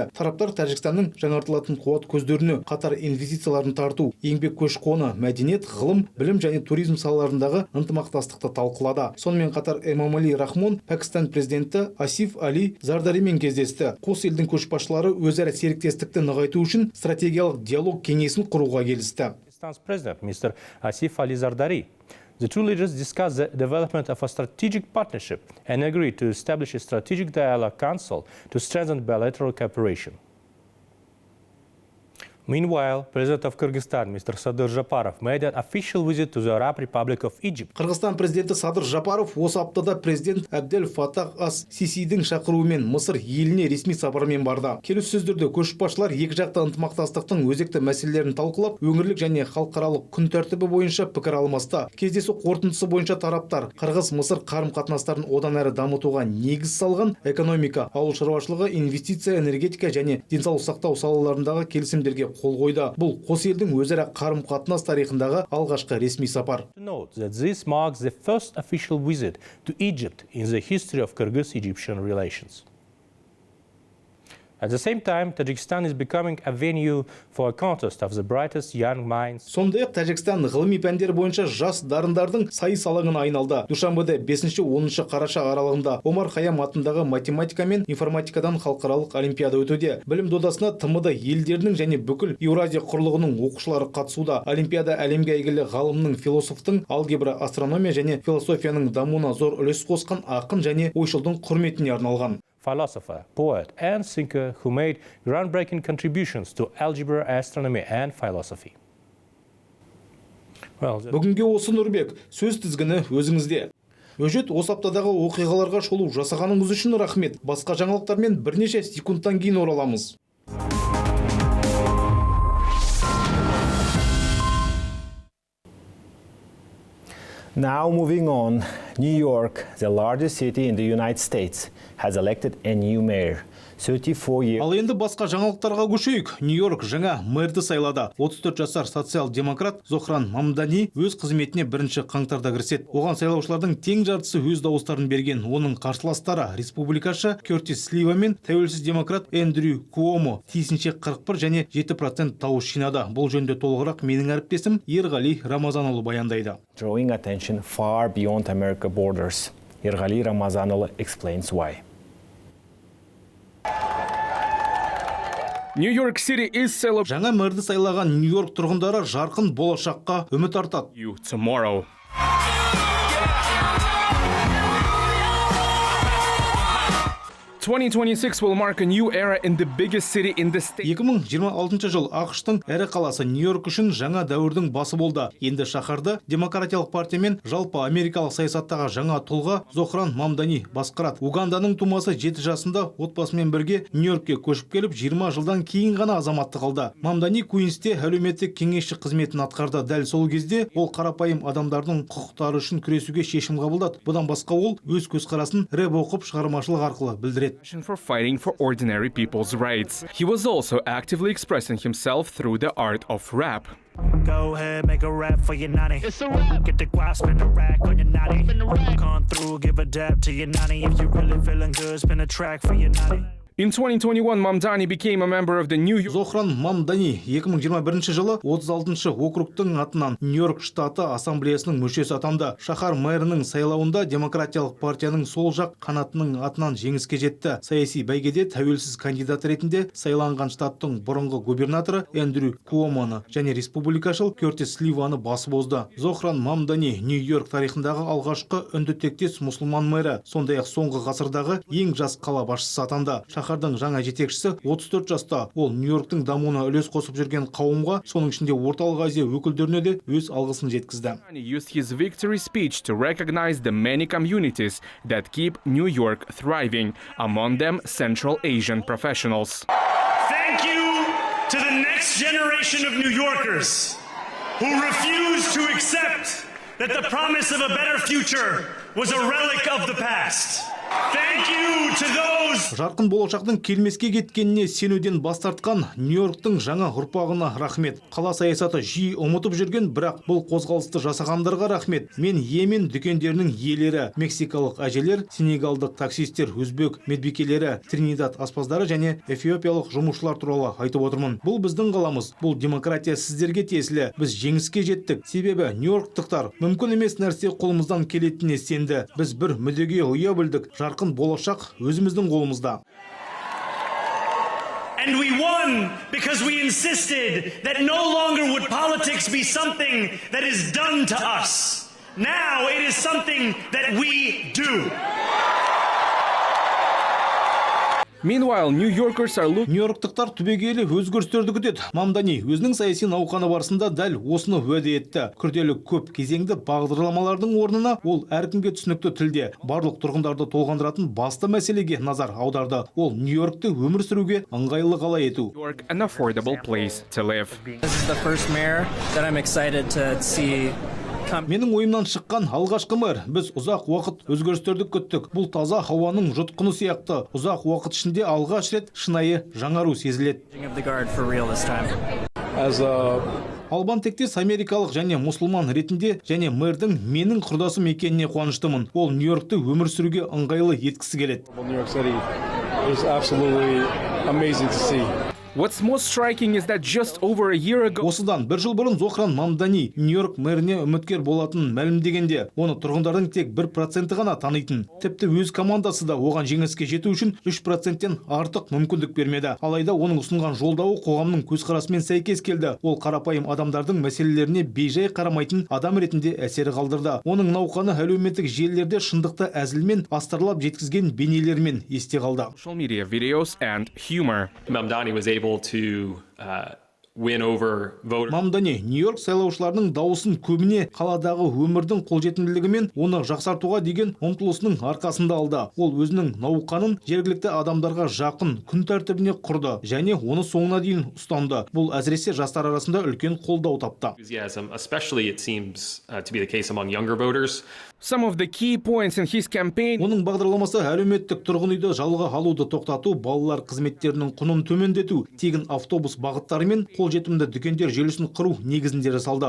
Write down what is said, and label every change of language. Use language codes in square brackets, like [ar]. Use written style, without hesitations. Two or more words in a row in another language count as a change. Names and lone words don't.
[kk] Тараптар Тәжікстанның жаңартылатын қуат көздеріне қатар инвестицияларын тарту, еңбек көші-қоны, мәдениет, ғылым, білім және туризм салаларындағы ынтымақтастықты талқылады. Сонымен қатар Эмомали Рахмон Пәкістан президенті Асиф Али Зардаримен кездесті. Қос елдің көшбасшылары өзара серіктестікті нығайту үшін стратегиялық диалог кеңесін құруға келісті. [en] Pakistan's President, Mr. Asif Ali Zardari. The two leaders discussed the development of a strategic partnership and agreed to establish a strategic dialogue council to strengthen bilateral cooperation. Meanwhile, President of Kyrgyzstan, Mr. Sadir Japarov, made an official visit to the Arab Republic of Egypt. [kk] Қырғызстан президенті Садыр Жапаров осы аптада президент Әбдел Фатах ас-Сисидің шақыруымен Мысыр еліне ресми сапармен барды. Келіссөздерде көшбасшылар екі жақты ынтымақтастықтың өзекті мәселелерін талқылап, өңірлік және халықаралық күн тәртібі бойынша пікір алмасты. Кездесу қорытындысы бойынша тараптар Қырғыз-Мысыр қарым-қатынастарын одан әрі дамытуға негіз салған экономика, ауыл шаруашылығы, инвестиция, энергетика және денсаулық сақтау салаларындағы келісімдерге қол қойды. Бұл қос елдің өзара қарым-қатынас тарихындағы алғашқы ресми сапар. [en] Note that this marks the first official visit to Egypt in the history of Kyrgyz-Egyptian relations. At the same time, Tajikistan is becoming a venue for a contest of the brightest young minds. [kk] Сондай-ақ Тәжікстан ғылыми пәндер бойынша жас дарындардың сайыс алаңына айналды. Душанбеде 5-10 қараша аралығында Омар Хайям атындағы математика мен информатикадан халықаралық олимпиада өтуде. Білім додасына ТМД елдерінің және бүкіл Еуразия құрлығының оқушылары қатысуда. Олимпиада әлемге әйгілі ғалымның, философтың, алгебра, астрономия және философияның дамуына зор үлес қосқан ақын және ойшылдың құрметіне арналған. [en] Philosopher, poet, and thinker who made groundbreaking contributions to algebra, astronomy, and philosophy. [kk] Бүгінге осы Нұрбек, сөз тізгіні өзіңізде. Өжет, осы аптадағы оқиғаларға шолу жасағаныңыз үшін рахмет. Басқа жаңалықтармен бірнеше секундтан кейін ораламыз. [en] Now moving on, New York, the largest city in the United States, has elected a new mayor. 34 years. [kk] Ал енді басқа жаңалықтарға көшейік. Нью-Йорк жаңа мэрді сайлады. 34 жасар социал-демократ Зохран Мамдани өз қызметіне 1 қаңтарда кіріседі. Оған сайлаушылардың тең жартысы өз дауыстарын берген. Оның қарсыластары республикашы Кертис Слива мен тәуелсіз демократ Эндрю Куомо тиісінше 41 және 7% дауыс жинады. Бұл жөнінде толығырақ менің әріптесім Ерғали Рамазанұлы баяндайды. [en] Drawing attention far beyond America's borders. Ерғали Рамазанұлы explains why. New York City is celebrating [kk] Жаңа мэрді сайлаған Нью-Йорк тұрғындары жарқын болашаққа үміт артады. [en] you tomorrow. 2026 will mark a new era in the biggest city in the state. [kk] 2026 жыл ақштың әрі қаласы Нью-Йорк үшін жаңа дәуірдің басы болды. Енді шаһарды демократиялық партия мен жалпы америкалық саясаттағы жаңа тұлға Зохран Мамдани басқарады. Уганданың тумасы 7 жасында отбасымен бірге Нью-Йоркке көшіп келіп 20 жылдан кейін ғана азаматтық алды. Мамдани Куинсте әлеуметтік кеңесші қызметін атқарды. Дәл сол кезде ол қарапайым адамдардың құқықтары үшін күресуге шешім қабылдады. Бұдан басқа ол өз көзқарасын рэп оқып шығармашылық арқылы білдіреді. [en] For fighting for ordinary people's rights. He was also actively expressing himself through the art of rap. Go ahead, make a rap for your nanny. It's a rap. Get the guap, spin a rack on your nanny. Come through, give a dab to your nanny. If you really feeling good, spin a track for your nanny. In 2021, Mamdani became a member of the New York. [kk] Зохран Мамдани 2021 жылы 36-шы округтың атынан Нью-Йорк штаты ассамблеясының мүшесі атанды. Шаһар мэрінің сайлауында демократиялық партияның сол жақ қанатының атынан жеңіске жетті. Саяси бәйгеде тәуелсіз кандидат ретінде сайланған штаттың бұрынғы губернаторы Эндрю Куомоны және республикашыл Кертис Сливаны басып озды. Зохран Мамдани Нью-Йорк тарихындағы алғашқы үнді тектес мұсылман мэрі, сондай-ақ соңғы ғасырдағы ең жас қала басшысы атанды. шаһардың жаңа жетекшісі 34 жаста. Ол Нью-Йорктың дамуына үлес қосып жүрген қауымға, соның ішінде Орталық Азия өкілдеріне де өз алғысын жеткізді. [en] He used his victory speech to recognize the many communities that keep New York thriving, among them Central Asian professionals. Thank you to the next generation of New Yorkers who refuse to accept that the promise of a better future was a relic of the past. Thank you to those. [kk] Жарқын болашақтың келмеске кеткеніне сенуден бас тартқан Нью-Йорктың жаңа ұрпағына рахмет. Қала саясаты жиі ұмытып жүрген, бірақ бұл қозғалысты жасағандарға рахмет. Мен Йемен дүкендерінің иелері, мексикалық әжелер, сенегалдық таксистер, өзбек медбикелері, Тринидад аспаздары және эфиопиялық жұмысшылар туралы айтып отырмын. Бұл біздің қаламыз, бұл демократия сіздерге тиесілі. Біз жеңіске жеттік. Себебі Нью-Йорктықтар мүмкін емес нәрсе қолымыздан келетініне сенді. Біз бір мүддеге ұя білдік. Жарқын болашақ өзіміздің қолымызда. [en] And we won because we insisted that no longer would politics be something that is done to us. Now it is something that we do. Meanwhile, New Yorkers are looking. [kk] Нью-Йорктықтар түбегейлі өзгерістерді күтеді. Мамдани өзінің саяси науқаны барысында дәл осыны уәде етті. Күрделі көп кезеңді бағдарламалардың орнына ол әркімге түсінікті тілде барлық тұрғындарды толғандыратын басты мәселеге назар аударды. Ол Нью-Йоркты өмір сүруге ыңғайлы қала ету. [en] New York an affordable place to live. This is the first mayor that I'm excited to see. [kk] Менің ойымнан шыққан алғашқы мэр. Біз ұзақ уақыт өзгерістерді күттік. Бұл таза хауаның жұтқыны сияқты. Ұзақ уақыт ішінде алғаш рет шынайы жаңару сезіледі. Албан тектес америкалық және мұсылман ретінде және мэрдің менің құрдасым екеніне қуаныштымын. Ол Нью-Йоркты өмір сүруге ыңғайлы еткісі келеді. [en] What's most striking is that just over a year ago, [kk] осыдан бір жыл бұрын Зохран Мамдани Нью-Йорк мэріне үміткер болатынын мәлімдегенде, оны тұрғындардың тек 1% ғана танитын. Тіпті өз командасы да оған жеңіске жету үшін 3%-тен артық мүмкіндік бермеді. Алайда оның ұсынған жолдауы қоғамның көзқарасымен сәйкес келді. Ол қарапайым адамдардың мәселелеріне бейжай қарамайтын адам ретінде әсері қалдырды. Оның науқаны әлеуметтік желілерде шындықты әзілмен астарлап жеткізген бейнелермен есте қалды. [en] social media videos and humor. Mamdani was able to win over voters. [kk] Мамдани Нью-Йорк сайлаушыларының дауысын көбіне қаладағы өмірдің қолжетімділігі мен оны жақсартуға деген ұмтылысының арқасында алды. Ол өзінің науқанын жергілікті адамдарға жақын күн тәртібіне құрды және оны соңына дейін ұстанды. Бұл әсіресе жастар арасында үлкен қолдау тапты. [en] Especially it seems to be the case among younger voters. Some of the key points in his campaign. [kk] Оның бағдарламасы әлеуметтік тұрғын үйді жалға алуды тоқтату, балалар қызметтерінің құнын төмендету, тегін автобус бағыттары мен қолжетімді дүкендер желісін құру негізінде жасалды.